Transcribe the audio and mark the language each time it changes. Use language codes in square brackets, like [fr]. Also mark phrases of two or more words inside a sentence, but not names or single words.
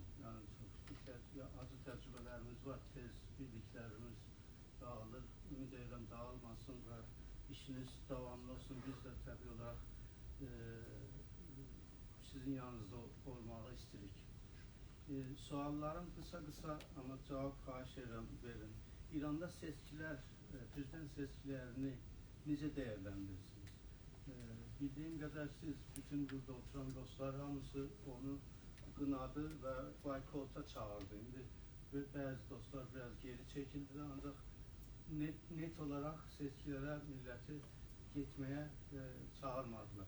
[tr] Yani acı tecrübelerimiz var, tez birliklerimiz dağılır. [az] Ümid edirəm dağılmasın [tr] ve işiniz devamlı olsun. Biz de tabii olarak sizin yanınızda olmağı istirik. [az] Suallarım kısa ama cevap xahiş edirəm verin. İranda seçkiler, prezident seçkilerini necə dəyərləndirirsiniz? Bildiyim qədər siz bütün burada oturan dostlar hamısı onu qınadı və boykota çağırdı. İndi bəzi dostlar biraz geri çəkildi, ancaq net olaraq seçkilərə milləti getməyə çağırmadılar.